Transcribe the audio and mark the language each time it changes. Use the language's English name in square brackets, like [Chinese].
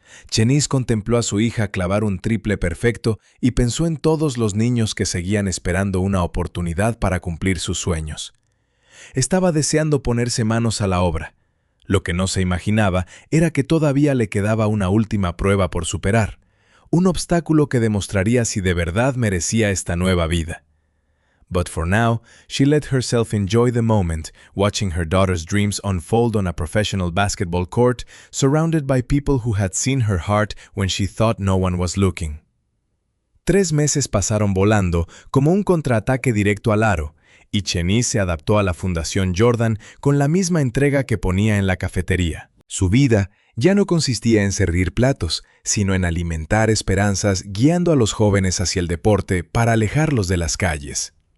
[Spanish] Shanice contempló a su hija clavar un triple perfecto y pensó en todos los niños que seguían esperando una oportunidad para cumplir sus sueños. Estaba deseando ponerse manos a la obra. Lo que no se imaginaba era que todavía le quedaba una última prueba por superar, un obstáculo que demostraría si de verdad merecía esta nueva vida. [English] But for now, she let herself enjoy the moment, watching her daughter's dreams unfold on a professional basketball court, surrounded by people who had seen her heart when she thought no one was looking. [Spanish] 3 meses pasaron volando como un contraataque directo al aro, y Shanice se adaptó a la Fundación Jordan con la misma entrega que ponía en la cafetería. Su vida ya no consistía en servir platos, sino en alimentar esperanzas guiando a los jóvenes hacia el deporte para alejarlos de las calles.